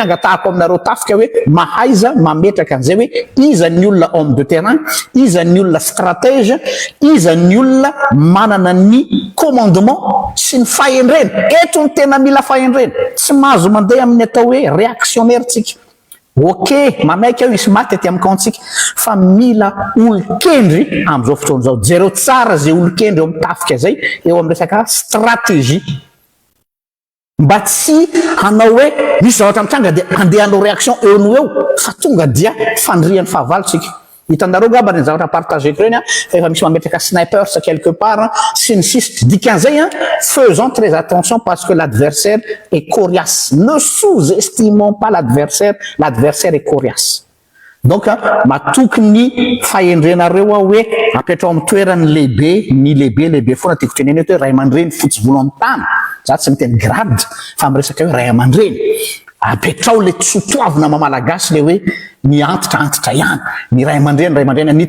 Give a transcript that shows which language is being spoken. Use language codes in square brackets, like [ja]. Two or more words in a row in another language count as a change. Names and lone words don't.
[mg] nangatahako aminareo tafika hoe mahaiza mametraka an'izay hoe iza ny olona [fr] homme de terrain [mg] iza ny olona stratège iza ny olona manana ny commandement sy ny fahendrena eto ny tena mila fahendrena tsy mahazo mandeha amin'ny atao hoe réactionnaire tsika ok mamaiky aho isy maty aty amin'ny kaontsika fa mila olokendry am'izao fotoana zao jereo tsara zay olokendry eo amin'ny tafika zay eo amin'ny resaka stratégie mba tsy hanao hoe misy zavatra mitranga de andeha hanao réaction eo no eo fa tonga dia fandrian'ny fahavalontsika hitanareo gaba ny zavatra partagé ko reny fa efa misy mametraka sniper sa [fr] quelque part [mg] sy ny sisy dikan'izay [fr] faisons très attention parce que l'adversaire est coriace ne sous-estimons pas l'adversaire est coriace donc [mg] matokony fahendrenareo hoe apetrao amin'ny toerany lehibe foana tiako teneny eto hoe ray aman-dreny fotsy volo amin'ny tany za tsy miteny grade fa miresaka hoe ray aman-dreny apetrao le tsotoavina mamalagasy le hoe ny antitra ihany ny ray aman-dreny ny